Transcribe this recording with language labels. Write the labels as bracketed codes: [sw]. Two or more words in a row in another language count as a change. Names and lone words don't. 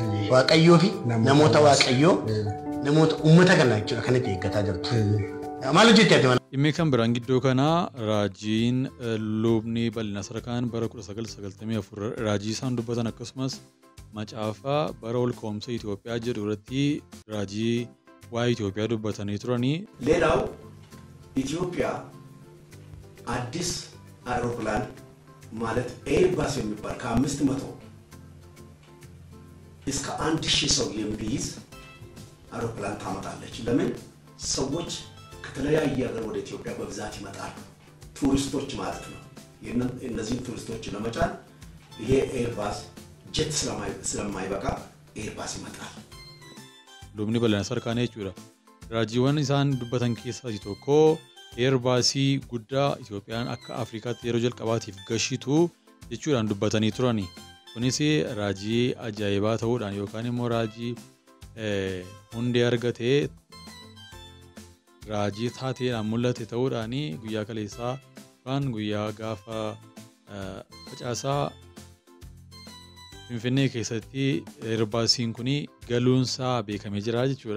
[om] Waaqayyoo fi namoota Waaqayyoo namoota uummata kana jechuudha kan itti eeggataa jirtu. Maal hojjetti ati mana? Dhimmi kan biraan gidduu kanaa raajiin lubni bal'ina sadarkaan bara 1994 raajii isaan dubbatan akkasumas macaafaa bara ol ka'umsa Itoophiyaa jedhu irratti raajii waa'ee Itoophiyaa dubbatanii turanii. [am] ሌላው ኢትዮጵያ አዲስ አውሮፕላን ማለት ኤርባስ የሚባል ከ500 እስከ 1000 ሰው የሚይዝ አውሮፕላን ታመጣለች። ለምን ሰዎች ከተለያየ ሀገር ወደ ኢትዮጵያ በብዛት ይመጣሉ። ቱሪስቶች ማለት ነው። እነዚህን ቱሪስቶች ለመጫን ይሄ ኤርባስ ጀት ስለማይበቃ ኤርባስ ይመጣል። [om] lubni bal'ina sadarkaan jechuudha. Raajiiwwan isaan dubbatan keessaa tokko eerbaasii guddaa Itoophiyaan akka Afrikaatti yeroo jalqabaatiif gashitu jechuudhaan dubbatanii turani. Kunis raajii ajaa'ibaa ta'uudhaan yookaan immoo raajii hundee argatee raajii taateedhaan mul'ate ta'uudhaan guyyaa kaleessaa yookaan guyyaa gaafa facaasaa Finfinnee keessatti eerbaasiin kun galuunsaa beekamee jira jechuudha.